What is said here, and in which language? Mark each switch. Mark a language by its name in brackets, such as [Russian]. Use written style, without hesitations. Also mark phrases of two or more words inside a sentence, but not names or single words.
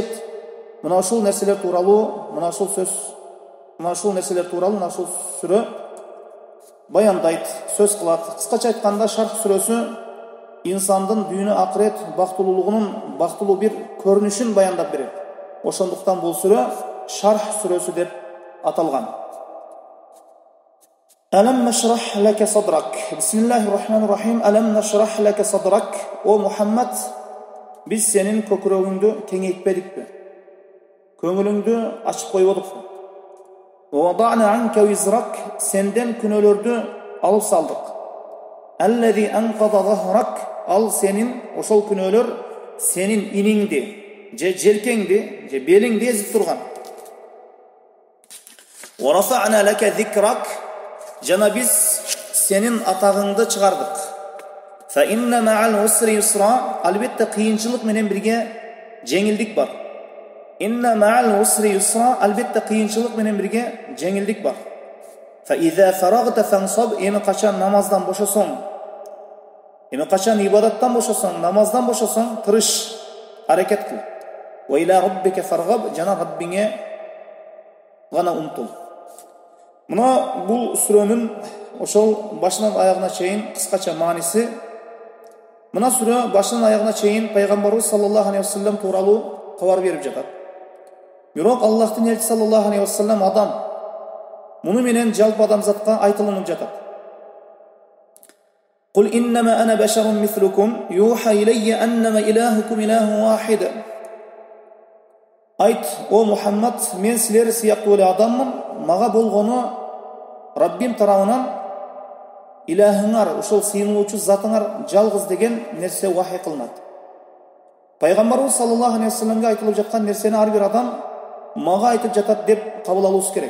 [Kyrgyz] Мына ушул нерселер тууралуу, мына ушул сүрө баяндайт, сөз кылат. Кыскача айтканда, Шарх сүрөсү инсандын дүйнө акырет бактылуулугунун бактылуу бир көрүнүшүн баяндап берет. Ошондуктан бул сүрө Шарх сүрөсү деп аталган. [Arabic] ألم نشرح لك صدرك. بسم الله الرحمن الرحيم. ألم نشرح لك صدرك. [Kyrgyz] О Мухаммад, биз сенин көкүрөгүңдү кеңейтпедикпи? Көңүлүңдү ачып койбодукпу? [Arabic] ووضعنا عنك وزرك. [Kyrgyz] Сенден күнөөлөрдү алып салдык. [Arabic] الذي أنقض ظهرك. [Kyrgyz] Ал сенин, ошол күнөөлөр сенин иниңди, же желкеңди, же белиңди эзип турган. [Arabic] ورفعنا لك ذكرك. [Kyrgyz] Жана биз сенин атагыңды чыгардык. [Arabic] فإن مع العسر يسرا. [Kyrgyz] Албетте кыйынчылык менен бирге жеңилдик бар. [Arabic] إن مع العسر يسرا. [Kyrgyz] Албетте кыйынчылык менен бирге жеңилдик бар. [Arabic] فإذا فرغت فانصب. [Kyrgyz] Эми качан намаздан бошосоң, эми качан ибадаттан бошосоң, намаздан бошосоң, тырыш, аракет кыл. [Arabic] وإلى ربك فارغب. [Kyrgyz] Жана Раббиңе гана умтул. Мына бул сүрөнүн ошол башынан аягына чейин кыскача мааниси. Мына сүрө башынан аягына чейин пайгамбарыбыз [Arabic] صلى الله عليه وسلم [Kyrgyz] тууралуу кабар берип жатат. Бирок Аллахтын элчиси [Arabic] صلى الله عليه وسلم [Kyrgyz] адам. Муну менен жалпы адамзатка айтылынып жатат. [Arabic] قل إنما أنا بشر مثلكم يوحى إلي أنما إلهكم إله واحد. [Kyrgyz] Айт, о Мухаммад, мен силер сыяктуу эле адаммын. Мага болгону Раббим тарабынан илахыңар, ошол сыйынуучу затыңар жалгыз деген нерсе вахий кылынат. Пайгамбарыбыз [Arabic] صلى الله عليه وسلم [Kyrgyz] айтылып жаткан нерсени ар бир адам мага айтып жатат деп кабыл алуубуз керек.